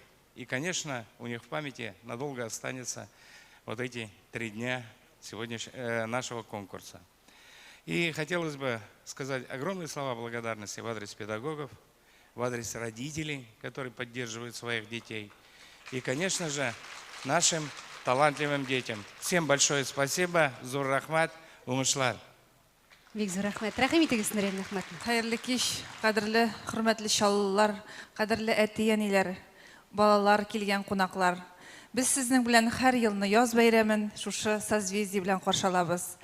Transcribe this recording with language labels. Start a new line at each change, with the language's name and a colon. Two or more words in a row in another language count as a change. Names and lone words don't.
Russian: И, конечно, у них в памяти надолго останется вот эти 3 дня нашего конкурса. И хотелось бы сказать огромные слова благодарности в адрес педагогов, в адрес родителей, которые поддерживают своих детей. И, конечно же, нашим талантливым детям. Всем большое спасибо.
Tatar: Зур рахмат, умышлар. Бик зур рахмәт. Рәхим итегез, Нурия Әхмәт. Хәерле кич, кадерле, хөрмәтле чаллылар, кадерле әти-әниләр, балалар, килгән кунаклар. Без сезнең белән һәр елны яз бәйрәмен шушы созвездие белән каршылабыз.